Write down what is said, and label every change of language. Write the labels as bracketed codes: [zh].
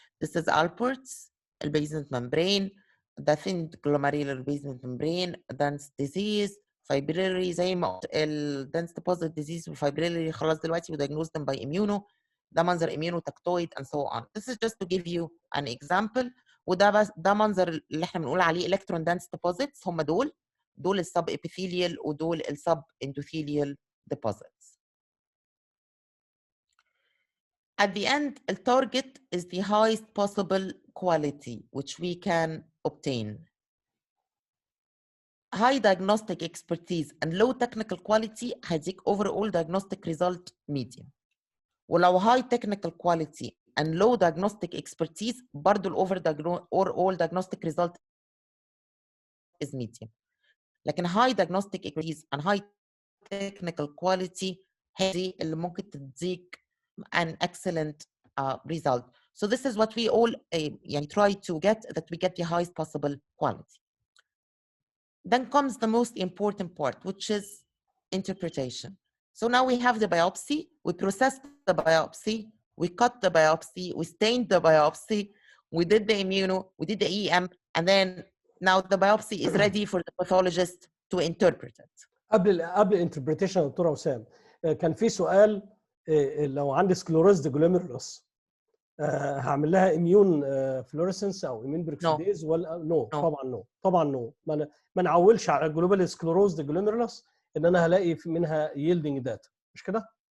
[en] This is Alport's basement membrane, the thin glomerular basement membrane, dense disease, fibrillary زي ما قلت dense deposit disease والfibrillary خلاص دلوقتي we diagnosed them by immuno. [ar] ده منظر [en] immunotactoid and so on. This is just to give you an example. [ar] وده بس ده منظر اللي احنا بنقول عليه electron dense deposits. هم دول السب epithelial ودول السب endothelial deposits. [en] At the end, the target is the highest possible quality which we can obtain. High diagnostic expertise and low technical quality هيديك overall diagnostic result medium. ولو high technical quality and low diagnostic expertise برضو overall diagnostic result is medium. لكن high diagnostic expertise and high technical quality [ar] هذه اللي ممكن تديك [en] an excellent result. So this is what we all يعني try to get, that we get the highest possible quality. Then comes the most important part, which is interpretation. So now we have the biopsy, we process the biopsy, we cut the biopsy, we stained the biopsy, we did the immuno, we did the EM, and then now the biopsy is ready for the pathologist to interpret it. [ar] قبل الانتربريتيشن يا دكتور وسام كان في سؤال لو عندي سكلوروزد جلوميرولوس هعمل لها اميون فلوريسنس او اميون بروكسيديز ولا نو؟ طبعا نو. ما نعولش على الجلوبال سكلوروزد جلوميرولوس ان انا هلاقي منها ييلدنج داتا، مش كده؟